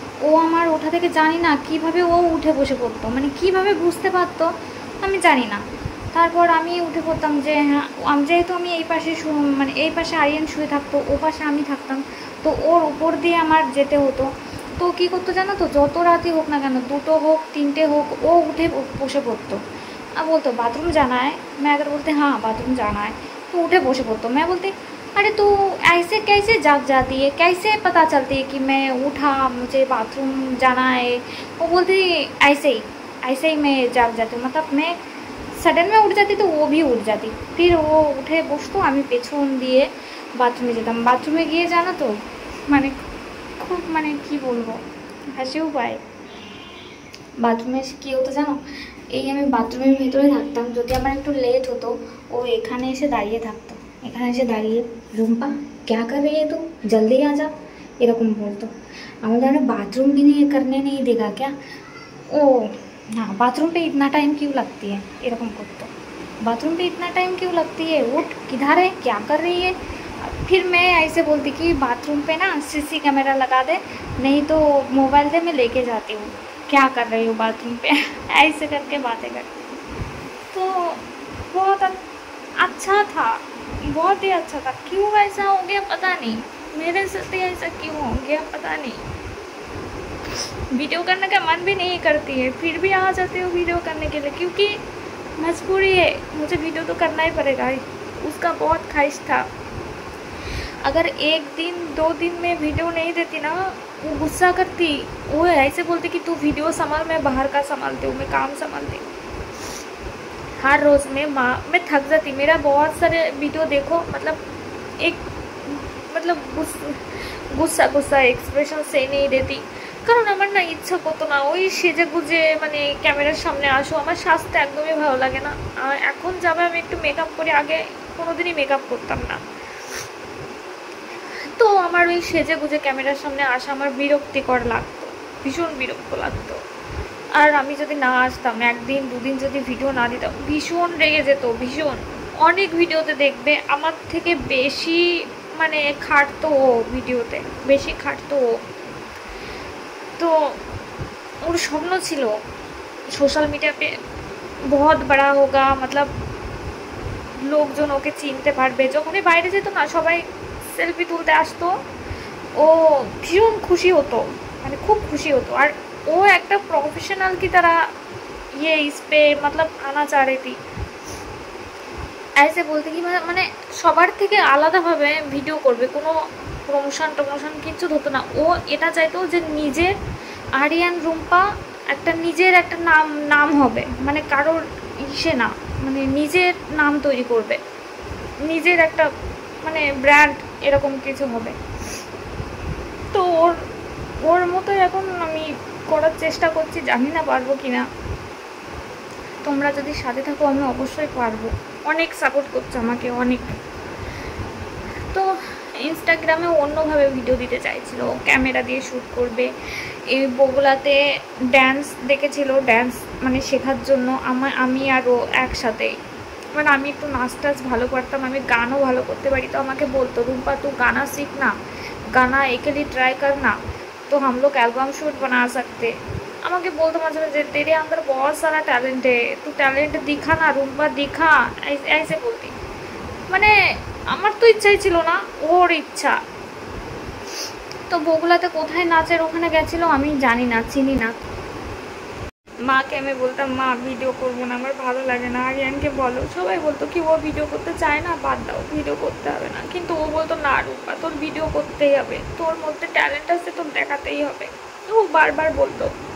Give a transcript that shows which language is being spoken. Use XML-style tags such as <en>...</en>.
<bn>ও আমার ওঠা থেকে জানি না কিভাবে ও উঠে বসে পড়তো, মানে কিভাবে বুঝতে পারতো আমি জানি না। তারপর আমি উঠে পড়তাম যে হ্যাঁ, যেহেতু আমি এই পাশে মানে এই পাশে আরিয়ান শুয়ে থাকতো, ও পাশে আমি থাকতাম, তো ওর উপর দিয়ে আমার যেতে হতো। তো কী করতো জানো তো, যত রাতই হোক না কেন, 2টো হোক 3টে হোক, ও উঠে বসে পড়তো।</bn> <hi>अब बोलते बाथरूम जाना है, मैं अगर बोलते हाँ बाथरूम जाना है, तो उठे बसे बोलते, मैं बोलती अरे तू ऐसे कैसे जाग जाती है, कैसे पता चलती है कि मैं उठा मुझे बाथरूम जाना है। वो बोलती ऐसे ही मैं जाग जाती हूँ, मतलब मैं सडन में उठ जाती तो वो भी उठ जाती। फिर वो उठे बसतो,</hi> <bn>আমি পেছন দিয়ে বাথরুমে যেতাম। বাথরুমে গিয়ে জানো তো মানে খুব মানে কি বলবো, হাসিও পায়। বাথরুমে কী হতো জানো, এই আমি বাথরুমের ভেতরে থাকতাম, যদি আমার একটু লেট হতো ও এখানে এসে দাঁড়িয়ে থাকতো, এখানে এসে দাঁড়িয়ে রুম্পা</bn> <hi>क्या कर रही है तू, जल्दी आ जा,</hi> <bn>এরকম বলতো। আমি জানো</bn> <hi>बाथरूम भी नहीं करने नहीं देगा क्या, ओ हाँ बाथरूम पे इतना टाइम क्यों लगती है,</hi> <bn>এরকম করতো।</bn> <hi>बाथरूम पे इतना टाइम क्यों लगती है, उठ किधर है, क्या कर रही है। फिर मैं ऐसे बोलती कि बाथरूम पे ना सीसी कैमरा लगा दे, नहीं तो मोबाइल दे मैं लेके जाती हूँ, क्या कर रही हो बाथरूम पे ऐसे करके बातें करती। तो बहुत अच्छा था, बहुत ही अच्छा था। क्यों ऐसा हो गया पता नहीं, मेरे साथ ही ऐसा क्यों हो गया पता नहीं। वीडियो करने का मन भी नहीं करती है, फिर भी आ जाती हूँ वीडियो करने के लिए, क्योंकि मजबूरी है, मुझे वीडियो तो करना ही पड़ेगा। उसका बहुत ख्वाहिश था। अगर 1 दिन 2 दिन में वीडियो नहीं देती ना, वो गुस्सा करती, वो ऐसे बोलती कि तू वीडियो संभाल, मैं बाहर का संभालती हूँ, मैं काम संभालती हूँ। हर रोज़ में मैं थक जाती। मेरा बहुत सारे वीडियो देखो, मतलब एक मतलब गुस्सा गुस्सा एक्सप्रेशन से नहीं देती,</hi> <bn>কারণ আমার না ইচ্ছা করতো না ওই সেজে গুজে মানে ক্যামেরার সামনে আসো, আমার সাজতে একদমই ভালো লাগে না। এখন যাবে আমি একটু মেকআপ করি, আগে কোনোদিনই মেকআপ করতাম না। তো আমার ওই সেজে গুজে ক্যামেরার সামনে আসা আমার বিরক্তিকর লাগতো, ভীষণ বিরক্ত লাগতো। আর আমি যদি না আসতাম, 1 দিন 2 দিন যদি ভিডিও না দিতাম, ভীষণ রেগে যেত, ভীষণ। অনেক ভিডিওতে দেখবে আমার থেকে বেশি মানে খাটতো ও, ভিডিওতে বেশি খাটতো ও। तो ওর স্বপ্ন ছিল সোশ্যাল মিডিয়া</bn> <hi>पे बहुत बड़ा होगा, मतलब</hi> <bn>লোকজন ওকে চিনতে পারবে। যখনই বাইরে যেত না, সবাই সেলফি তুলতে আসতো, ও ভীষণ খুশি হতো, মানে খুব খুশি হতো। আর ও একটা</bn> <hi>प्रोफेशनल की तरह ये इस पे मतलब आना चाह रही थी। ऐसे</hi> <bn>বলতে কি মানে সবার থেকে আলাদাভাবে ভিডিও করবে, কোনো প্রমোশন কিছু হতো না। ও এটা চাইতো যে নিজের আরিয়ান রুম্পা একটা নিজের একটা নাম হবে, মানে কারোর ইসে না, মানে নিজের নাম তৈরি করবে, নিজের একটা মানে ব্র্যান্ড এরকম কিছু হবে। তো ওর মতো এখন আমি করার চেষ্টা করছি, জানি না পারবো কি না। তোমরা যদি সাথে থাকো আমি অবশ্যই পারবো। অনেক সাপোর্ট করছো আমাকে, অনেক। তো ইনস্টাগ্রামে অন্যভাবে ভিডিও দিতে চাইছিল, ক্যামেরা দিয়ে শ্যুট করবে। এই বগুলাতে ড্যান্স দেখেছিল, ড্যান্স মানে শেখার জন্য আমি আর ও একসাথেই। মানে আমি একটু নাচ টাচ ভালো পারতাম, আমি গানও ভালো করতে পারি। তো আমাকে বলতো</bn> <hi>রুম্পা तू गाना सीख ना, गाना अकेली ट्राई करना, तो हम लोग एल्बम शूट बना सकते।</hi> <bn>আমাকে বলতো মাঝে মাঝে</bn> <hi>तेरे अंदर बहुत सारा टैलेंट है, तू टैलेंट दिखा ना रूम्पा, दिखा, ऐसे बोलती।</hi> <bn>মানে আমার তো ইচ্ছাই ছিল না, ওর ইচ্ছা। তো বগুলাতে কোথায় নাচের ওখানে গেছিলো আমি জানি না, চিনি না। মাকে আমি বলতাম মা ভিডিও করবো না, আমার ভালো লাগে না, আরিয়ানকে বলো। সবাই বলতো কি ও ভিডিও করতে চায় না, বাদ দাও, ভিডিও করতে হবে না। কিন্তু ও বলতো না রূপা, তোর ভিডিও করতেই হবে, তোর মধ্যে ট্যালেন্ট আছে, তোর দেখাতেই হবে। ও বারবার বলতো।</bn>